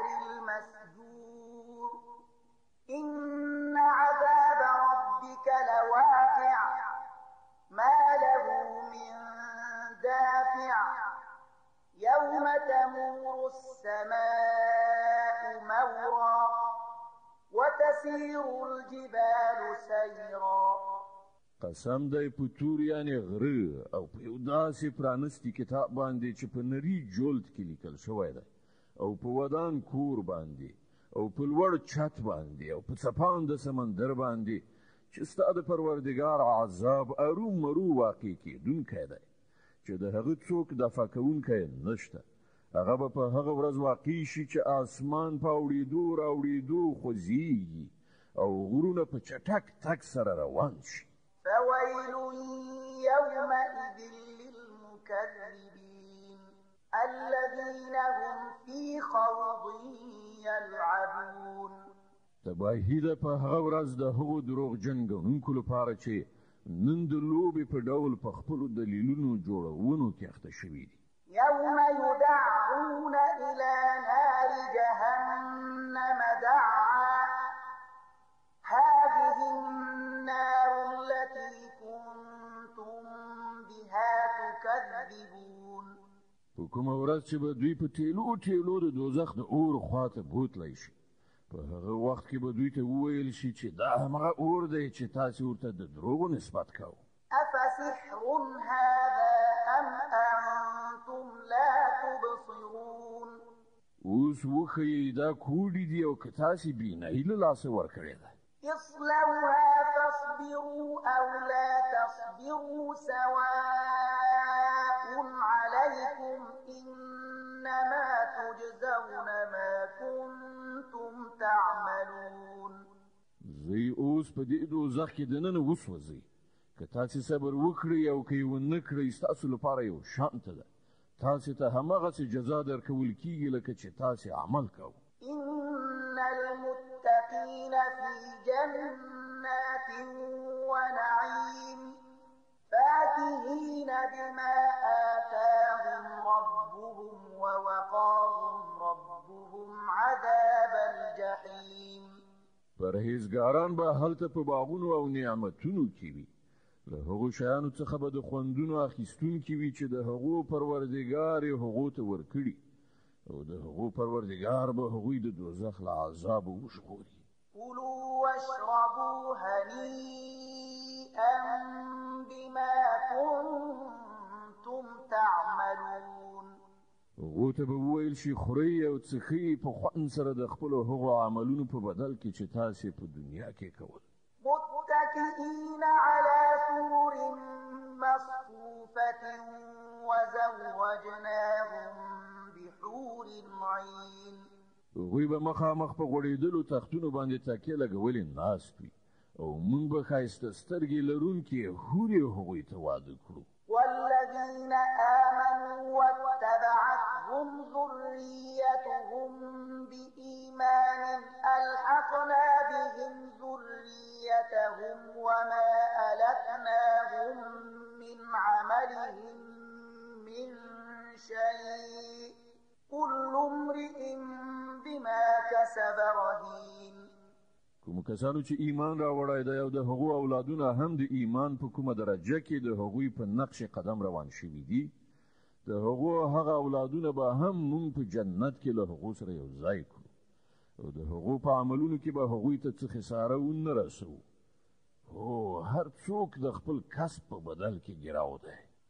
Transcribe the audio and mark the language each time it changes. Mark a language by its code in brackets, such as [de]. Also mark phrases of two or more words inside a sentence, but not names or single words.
[ar] المسجور إن عذاب ربك لواقع ما له من دافع يوم تمور السماء مورا وتسير الجبال سيرا [ps] قسم دی په تور یعنی غره او په یو داسې پرانستی کتاب باندې چې په نری جلد کې لیکل شوی دی او په ودان کور باندې او په لوړ چت باندې او په څپان د سمندر باندې چې ستا د پروردګار عذاب ارومرو واقع کېدونکی دی چې د هغه څوک دفع کوونکی نشته هغه به په هغه ورځ واقع شي چې آسمان په اورېدو راوړېدو خوځېږي او غرونه په چټک تک سره روان شي [ar] فويل يومئذ للمكذبين الذين هم في خوض يلعبون [ps] تباهي ده په هغه ورځ د هغو دروغجن ګڼونکو لپاره چې نن د لوبې په ډول په خپلو دلیلونو جوړونو کې اخته شوي دي [ar] يوم يدعون إلى نار جهنم دعا هذه النار التي كنتم بها تكذبون [ps] په کومه ورځ چې به دوی په تیلو تیلو د دوزخ د اور خواته بوتلی شي په هغه وخت کې به دوی ته وویل شي چې دا همغه اور دی چې تاسې ورته د دروغو نسبت کوو [ar] أفسحر هذا أم أنتم لا تبصرون [ps] اوس وښیئ دا کوډې دي او که تاسې بینایي له لاسه ورکړې ده [ar] اصلوها فاصبروا أو لا تصبروا سواء عليكم إنما تجزون ما كنتم تعملون [ps] زی اوس په دې دوزخ کې دننه وسوځئ که تاسې صبر وکړئ او که یې ونه کړئ ستاسو لپاره یو شانته ده تاسې ته هماغسې جزا درکول کیږي لکه چې تاسې عمل کوو [ar] إن المتقين في جنات ونعيم فاكهين بما آتاهم ربهم ووقاهم ربهم عذاب الجحيم [ps] پرهیزګاران به هلته په باغونو او نعمتونو کې وي له هغو شیانو څخه به د خوندونو اخیستونکي وي چې د هغو پروردګار یې هغو ته ورکړي او د هغو پروردګار به هغوی د دوزخ له عذابه وژغوري [ar] كلوا واشربوا هنيئا بما كنتم تعملون [ps] هغو ته به وویل شي خورئ او څښئ په خوند سره د خپلو هغو عملونو په بدل کې چې تاسې په دنیا کې کول [ar] متكئين على سرر مصفوفة وزوجناهم بحور عين [ps] هغوی به مخامخ په غوړېدلو تختونو باندې تکیه لګولې ناست وي او موږ به ښایسته سترګې لرونکې حورې هغوی ته واده کړو [ar] والذين آمنوا واتبعتهم ذريتهم بإيمان ألحقنا بهم ذريتهم وما ألتناهم من عملهم من شيء كل امرئ بما كسب رهين [ps] کوم کسانو چې ایمان راوړی دی او د هغو اولادونه هم د ایمان په کومه درجه کې د هغوی په نقش قدم روان شوي دي د هغو هغه اولادونه به هم مونږ په جنت کې له هغو سره یو ځای کړو او د هغو په عملونو کې به هغوی ته څه خساره ونه رسوو هو هر څوک د خپل کسب په بدل کې ګراو دی